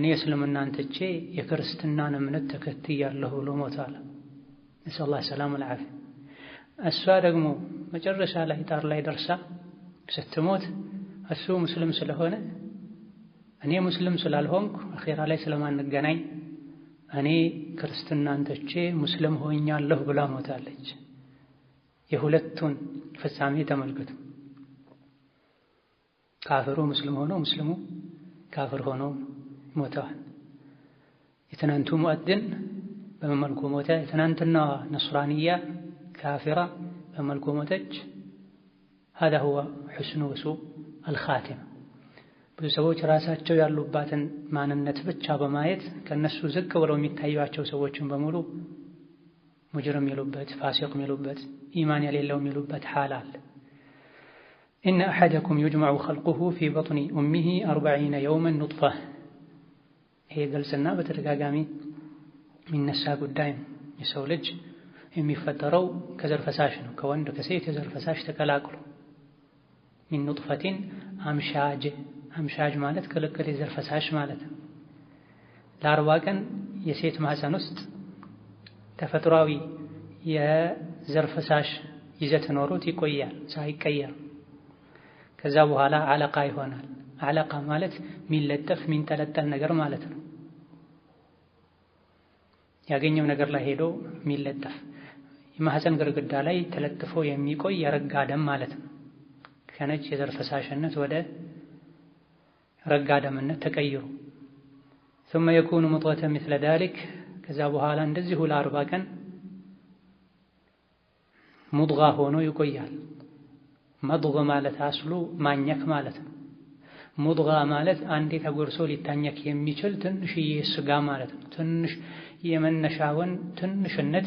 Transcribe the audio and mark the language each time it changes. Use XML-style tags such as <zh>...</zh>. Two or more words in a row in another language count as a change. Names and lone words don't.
<am>እስልምናን ትቼ የክርስትናን እምነት ተከትያለሁ ብሎ ሞቷል።</am> <ar>نسأل الله السلامة والعافية።</ar> <am>እሷ ደግሞ መጨረሻ ላይ ጣር ላይ ደርሳ ስትሞት እሱ ሙስሊም ስለሆነ እኔ ሙስሊም ስላልሆንኩ አኺራ ላይ ስለማንገናኝ እኔ ክርስትናን ትቼ ሙስሊም ሆኛለሁ ብላ ሞታለች። የሁለቱን ፍጻሜ ተመልከቱ። ካፍሩ ሙስሊም ሆኖ ሙስሊሙ ካፍር ሆኖ ሞተዋል። የትናንቱ ሙአዚን በመልኩ ሞተ። የትናንትና ነስራንያ ካፊራ በመልኩ ሞተች።</am> <ar>هذا هو حسن وسوء الخاتمة።</ar> <am>ብዙ ሰዎች ራሳቸው ያሉባትን ማንነት ብቻ በማየት ከነሱ ዝቅ ብለው የሚታዩቸው ሰዎችን በሙሉ ሙጅሪም ይሉበት፣ ፋሲቅ ይሉበት፣ ኢማን የሌለው ይሉበት ሐል አለ።</am> <ar>إن أحدكم يجمع خلقه في بطن أمه 40 يوما نطفة።</ar> <am>ይሄ ግልጽና በተደጋጋሚ የሚነሳ ጉዳይ ነው። የሰው ልጅ የሚፈጠረው ከዘር ፈሳሽ ነው። ከወንድ ከሴት የዘር ፈሳሽ ተቀላቅሎ</am> <ar>من نطفة</ar> <am>አምሻጅ ማለት ክልክል የዘር ፈሳሽ ማለት ነው። ለ40 ቀን የሴት ማህፀን ውስጥ ተፈጥሯዊ የዘር ፈሳሽ ይዘት ኖሮት ይቆያል ሳይቀየር። ከዛ በኋላ አለቃ ይሆናል። አለቃ ማለት ሚለጠፍ ሚንጠለጠል ነገር ማለት ነው። ያገኘው ነገር ላይ ሄዶ ሚለጠፍ የማህፀን ግርግዳ ላይ ተለጥፎ የሚቆይ የረጋ ደም ማለት ነው። ከነጭ የዘር ፈሳሽነት ወደ ረጋ ደምነት ተቀይሮ</am> <ar>ثم يكون مضغة مثل ذلك።</ar> <am>ከዛ በኋላ እንደዚሁ ለ40 ቀን ሙድጋ ሆኖ ይቆያል። መድغ ማለት አስሉ ማኘክ ማለት ነው። ሙድጋ ማለት አንዴ ተጎርሶ ሊታኘክ የሚችል ትንሽዬ ስጋ ማለት ነው። ትንሽ የመነሻውን ትንሽነት</am>